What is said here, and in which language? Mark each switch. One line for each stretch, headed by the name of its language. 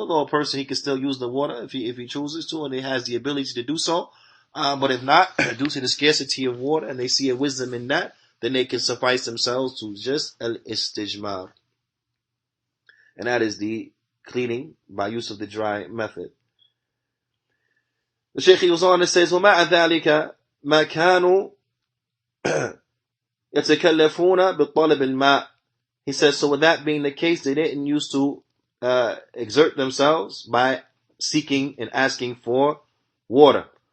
English: Although a person, he can still use the water if he chooses to, and he has the ability to do so. But if not, due to the scarcity of water, and they see a wisdom in that, then they can suffice themselves to just al-istijmar. And that is the cleaning by use of the dry method. The Shaykh goes on and says,
Arabic: وَمَعَ ذَلِكَ مَا كَانُوا يَتَكَلَّفُونَ بِالطَّلَبِ الْمَاءِ.
English: He says, so with that being the case, they didn't used to exert themselves by seeking and asking for water.